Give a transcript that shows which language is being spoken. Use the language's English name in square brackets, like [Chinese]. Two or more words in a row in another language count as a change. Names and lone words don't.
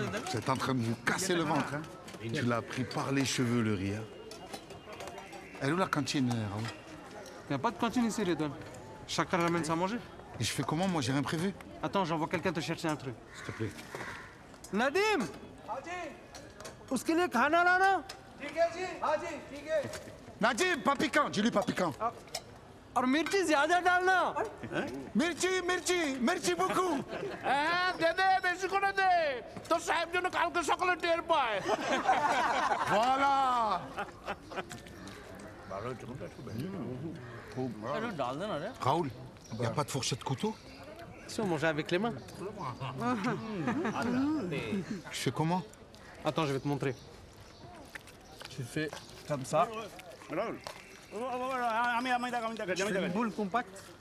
[French] Vous êtes en train de vous casser le ventre, hein. Tu l'as pris par les cheveux, le riz. Hein. Elle est où la cantine, Raoul? Y a pas de cantine ici, Redouane. Chacun ramène sa manger. Et je fais comment? Moi, j'ai rien prévu. Attends, j'envoie quelqu'un te chercher un truc. S'il te plaît. Nadim! [Hindi] उसके लिए खाना लाना। ठीक है जी, हाँ जी, ठीक है। [French] Nadim, pas piquant. Dis-lui pas piquant. [Hindi] और मिर्ची ज्यादा डालना। [French] Merci beaucoup. [Bangla] দে বেশি করে দে তোর সাহেব যেন কালকে সকালে টের পায় [French] Voilà. [Hindi] डाल देना रे। [French] Raoul, y a pas de fourchette couteau? Si on mangeait avec les mains. Je fais comment? Attends, je vais te montrer. Tu fais comme ça. Je fais une boule compacte.